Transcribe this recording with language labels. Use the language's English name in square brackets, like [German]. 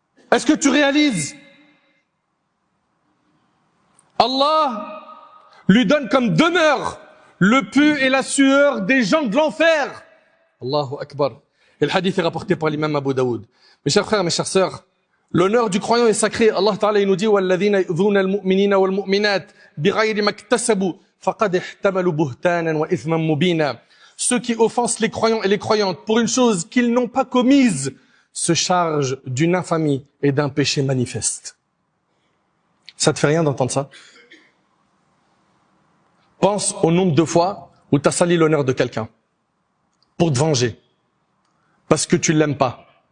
[French] Est-ce que tu réalises? Allah lui donne comme demeure le pu et la sueur des gens de l'enfer. Allahu Akbar. Et le hadith est rapporté par l'imam Abu Daoud. Mes chers frères, mes chères sœurs, l'honneur du croyant est sacré. Allah Ta'ala il nous dit [Arabic] وَالَّذِينَ يُؤْذُونَ الْمُؤْمِنِينَ وَالْمُؤْمِنَاتِ بِغَيْرِ مَا اكْتَسَبُوا فَقَدِ احْتَمَلُوا بُهْتَانًا وَإِثْمًا مُبِينًا. [French] Ceux qui offensent les croyants et les croyantes pour une chose qu'ils n'ont pas commise se chargent d'une infamie et d'un péché manifeste. Ça te fait rien d'entendre ça? Pense au nombre de fois où tu as sali l'honneur de quelqu'un pour te venger parce que tu l'aimes pas.